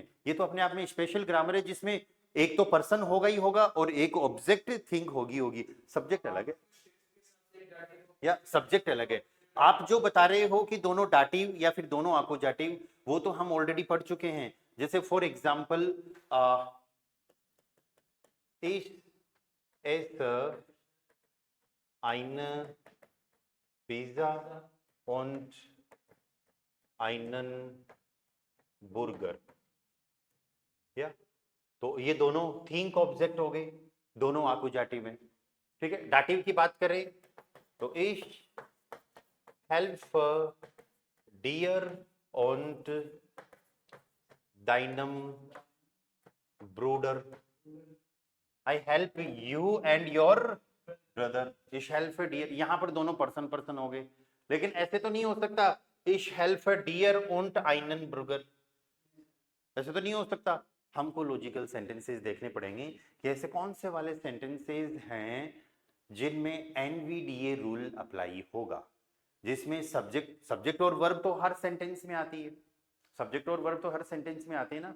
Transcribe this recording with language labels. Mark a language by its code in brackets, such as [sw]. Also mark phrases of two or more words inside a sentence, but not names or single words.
[hi] ये तो अपने आप में स्पेशल ग्रामर है जिसमें एक तो पर्सन होगा ही होगा और एक [en] object thing [hi] होगी होगी। सब्जेक्ट अलग है या सब्जेक्ट अलग है। आप जो बता रहे हो कि दोनों डाटिव या फिर दोनों आकुजाटिव, वो तो हम ऑलरेडी पढ़ चुके हैं। [de] जैसे [en] for example [de] es eine Pizza und einen Burger, [hi] या तो ये दोनों [en] thing object [hi] हो गए, दोनों आकुजाटिव में, ठीक है। डाटिव की बात करें तो [de] ich helfe dir und deinem Bruder, [en] I help you and your brother, [de] ich helfe dir, [hi] यहां पर दोनों [en] person person [hi] हो गए। लेकिन ऐसे तो नहीं हो सकता [de] ich helfe dir und einen Bruder, [hi] ऐसे तो नहीं हो सकता। हमको [en] logical sentences [hi] देखने पड़ेंगे कि ऐसे कौन से वाले सेंटेंसेस हैं जिनमें [en] NVDA rule [hi] अप्लाई होगा, जिसमें सब्जेक्ट, सब्जेक्ट और वर्ब तो हर सेंटेंस में आती है, सब्जेक्ट और वर्ब तो हर सेंटेंस में आते हैं ना।